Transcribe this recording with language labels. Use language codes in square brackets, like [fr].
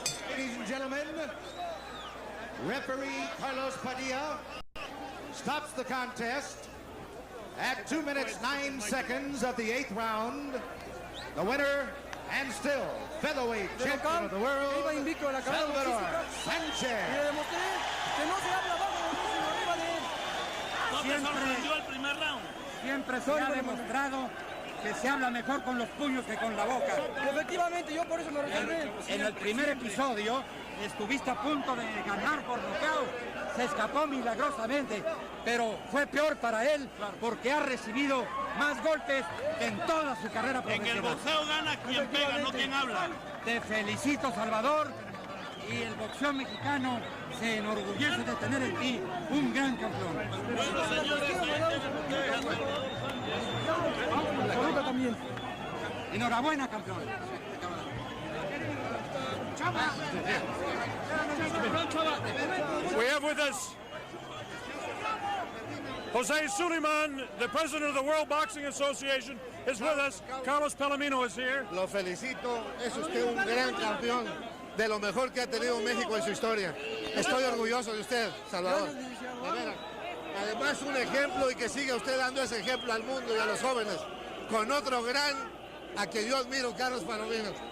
[en] Ladies and gentlemen, referee Carlos Padilla stops the contest at 2 minutes 9 seconds of the 8th round. The winner And still, featherweight champion of the world, [es] iba invicto a la carrera [en] Salvador [es] boxística, y le [en] Sánchez. [es] demostré que no se habla abajo de mí, sino arriba de él. ¿No te sorprendió el primer round? Siempre se ha demostrado que se habla mejor con los puños que con la boca. Efectivamente, yo por eso me reservé. En el primer episodio estuviste a punto de ganar por nocaut. Se escapó milagrosamente, pero fue peor para él porque ha recibido más golpes que en toda su carrera profesional. En el boxeo gana quien pega, no quien habla. Te felicito, Salvador, y el boxeo mexicano se enorgullece de tener en ti un gran campeón. Bueno, señores, También. Enhorabuena, campeón. [en] We have with us Jose Suleiman, the president of the World Boxing Association, is with us. Carlos Palomino is here. [es] Lo felicito, es usted un gran campeón, de lo mejor que ha tenido México en su historia. Estoy orgulloso de usted, Salvador. De veras. Además, un ejemplo, y que siga usted dando ese ejemplo al mundo y a los jóvenes, con otro gran, a que yo admiro, Carlos Palomino.